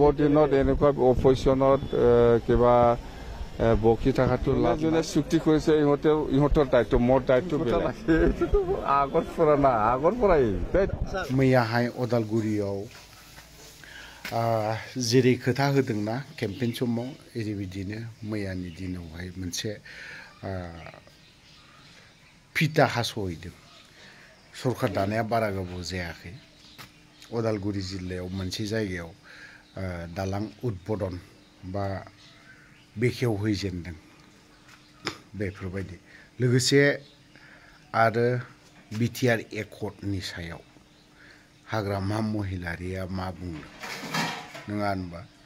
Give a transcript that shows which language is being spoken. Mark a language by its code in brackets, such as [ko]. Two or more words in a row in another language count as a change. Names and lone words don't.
[as] দিনত এনেকুৱা অপজিশ্যনত কিবা বকি থকাটো যোনে চুক্তি কৰিছে ইহঁতৰ দায়িত্ব মোৰ দায়িত্ব আগৰ পৰা না আগৰ পৰাই [brx] मैयाहाय अदालगुरियाव जेरै खोथा होदोंना केम्पेइन समाव ओरैबायदिनो मैयानि दिनावहाय मोनसे फिथा हास'हैदों सरकार दानाया बारा गोबाव जायाखै अदालगुरि जिल्लायाव मोनसे जायगायाव दालां उद्बोधन बा बेखेवहैजेनदों बेफोरबायदि लोगोसे आरो बिटिआर एकर्डनि सायाव हाग्रामा महिलारिया मा बुंदों नङा होनबा